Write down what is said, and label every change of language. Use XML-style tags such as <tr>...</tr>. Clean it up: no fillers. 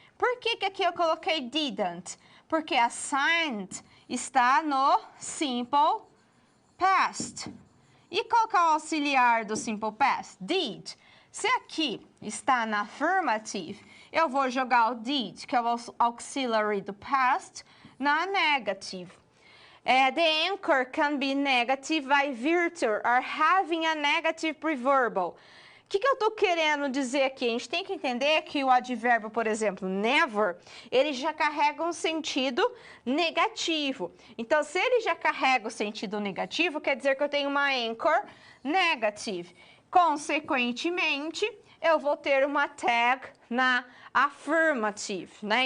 <pt>Por que aqui eu coloquei didn't? Porque assigned está no simple past. E qual que é o auxiliar do simple past? Did. Se aqui está na affirmative, eu vou jogar o did, que é o auxiliary do past, na negative.</pt> <en>The anchor can be negative by virtue or having a negative preverbal.</en> <pt>O que eu estou querendo dizer aqui? A gente tem que entender que o advérbio, por exemplo, never, ele já carrega um sentido negativo. Então, se ele já carrega o sentido negativo, quer dizer que eu tenho uma anchor negative. Consequentemente, eu vou ter uma tag na affirmative, né?</pt>